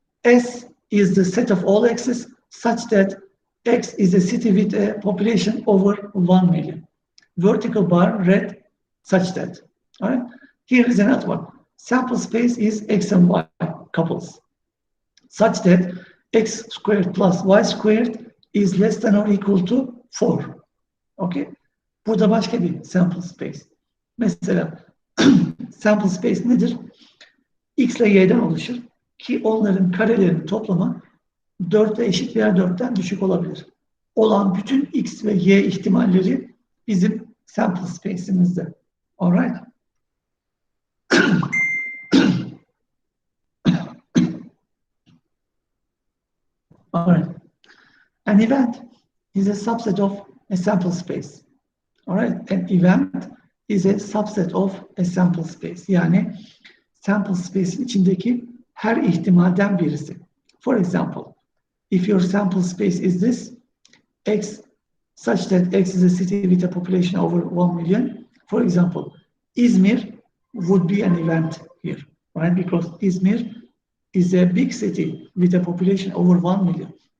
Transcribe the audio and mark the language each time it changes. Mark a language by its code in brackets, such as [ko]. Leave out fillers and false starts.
[en] S is the set of all x's such that X is a city with a population over 1 million. Vertical bar red such that. All right. Here is another one. Sample space is X and Y couples such that X squared plus Y squared is less than or equal to 4. Okay. [tr] Burada başka bir sample space. Mesela sample space nedir? X ile Y'den oluşur ki onların karelerinin toplamı 4'e eşit veya 4'ten düşük olabilir. Olan bütün X ve Y ihtimalleri bizim sample space'imizde. [en] Alright? Alright. An event is a subset of a sample space. Alright? An event is a subset of a sample space. [tr] Yani sample space'in içindeki her ihtimalden birisi. [en] For example, if your sample space is this, X such that X is a city with a population over 1 million, for example, Izmir would be an event here, right? Because Izmir is a big city with a population over 1 million.